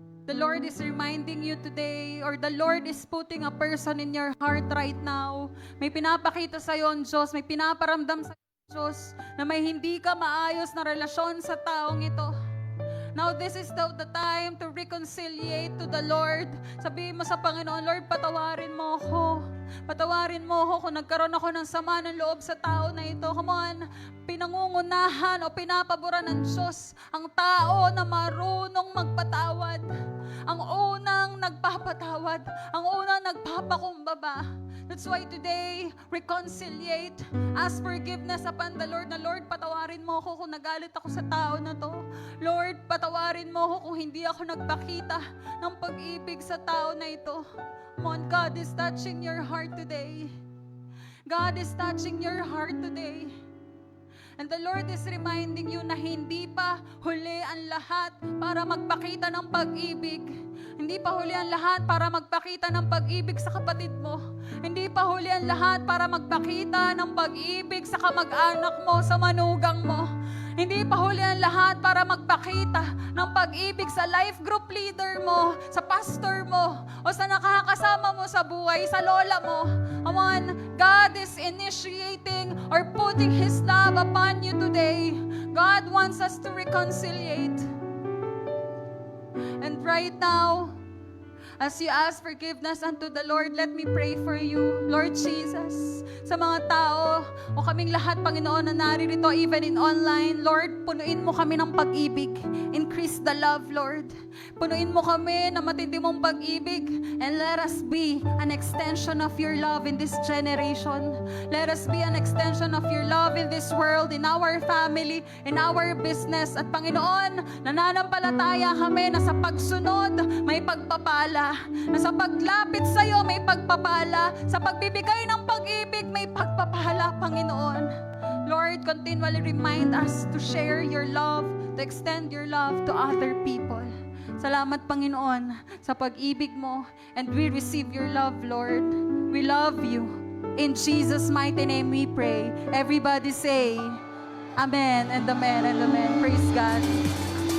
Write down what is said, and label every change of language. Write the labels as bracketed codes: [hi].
[en] The Lord is reminding you today, or the Lord is putting a person in your heart right now. [tl] May pinapakita sa iyo ang Diyos, may pinaparamdam sa iyo ang Diyos na may hindi ka maayos na relasyon sa taong ito. [en] Now, this is the time to reconciliate to the Lord. [tl] Sabihin mo sa Panginoon, Lord, patawarin mo ako. Patawarin mo ako kung nagkaroon ako ng sama ng loob sa tao na ito. [en] Come on, [tl] pinangungunahan o pinapaboran ng Diyos ang tao na marunong magpatawad. Ang unang nagpapatawad, ang unang nagpapakumbaba. [en] That's why today, reconciliate, ask forgiveness upon the Lord, [tl] na Lord, patawarin mo ako kung nagalit ako sa tao na to. Lord, patawarin mo ako kung hindi ako nagpakita ng pag-ibig sa tao na ito. [en] Come on, God is touching your heart today. God is touching your heart today. And the Lord is reminding you [tl] na hindi pa huli ang lahat para magpakita ng pag-ibig. Hindi pa huli ang lahat para magpakita ng pag-ibig sa kapatid mo. Hindi pa huli ang lahat para magpakita ng pag-ibig sa kamag-anak mo, sa manugang mo. Hindi pa huli ang lahat para magpakita ng pag-ibig sa [en] life group leader [tl] mo, sa pastor mo, o sa nakakasama mo sa buhay, sa lola mo. [en] Come on, God is initiating or putting His love upon you today. God wants us to reconciliate. And right now, as you ask forgiveness unto the Lord, let me pray for you. [tl] Lord Jesus, sa mga tao o kaming lahat, Panginoon, na naririto, [en] even in online, [tl] Lord, punuin mo kami ng pag-ibig. [en] Increase the love, Lord. [tl] Punuin mo kami ng matindi mong pag-ibig, [en] and let us be an extension of your love in this generation. Let us be an extension of your love in this world, in our family, in our business. [tl] At Panginoon, nananampalataya kami na sa pagsunod, may pagpapala. Na sa paglapit sa iyo, may pagpapala. Sa pagbibigay ng pag-ibig, may pagpapala, Panginoon. [en] Lord, continually remind us to share your love, to extend your love to other people. [tl] Salamat, Panginoon, sa pag-ibig mo. [en] And we receive your love, Lord. We love you. In Jesus' mighty name we pray. Everybody say, Amen and Amen and Amen. Praise God.